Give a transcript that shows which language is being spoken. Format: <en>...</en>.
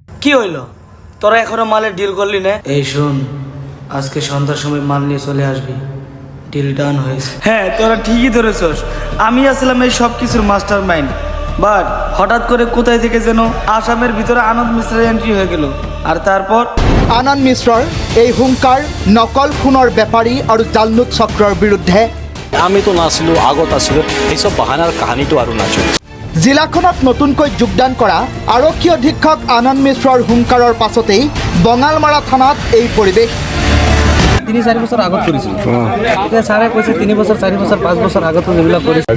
<bn>কি হইলো? তোরা এখনো মালের ডিল করলি না? এই শোন, আজকে সন্ধ্যার সময় মাল নিয়ে চলে আসবি। ডিল ডান হয়েছে। হ্যাঁ, তোরা ঠিকই ধরেছস। আমি আসলাম এই সব কিছুর মাস্টার মাইন্ড, বাট হঠাৎ করে কোথায় থেকে যেন আসামের ভিতরে আনন্দ মিশ্রের এন্ট্রি হয়ে গেল। আর তারপর</bn> <as>আনন্দ মিশ্ৰৰ এই হুংকাৰ নকল ফোনৰ বেপাৰী আৰু জালনুট চক্ৰৰ বিৰুদ্ধে আমি তো নাছিলো, আগত আছিলো, এইসব বাহানার কাহিনীটো আৰু নাছিল। জিলাখনত নতুনকৈ যোগদান কৰা আৰক্ষী অধীক্ষক আনন্দ মিশ্ৰৰ হুংকাৰৰ পাছতেই বঙালমাৰা থানাত এই পৰিৱেশ। 3-4 বছর আগত কৰিছিল। এতিয়া ছাৰে কৈছে 3 বছৰ 4 বছৰ 5 বছৰ আগতো যেবিলাক কৰিছে।</as>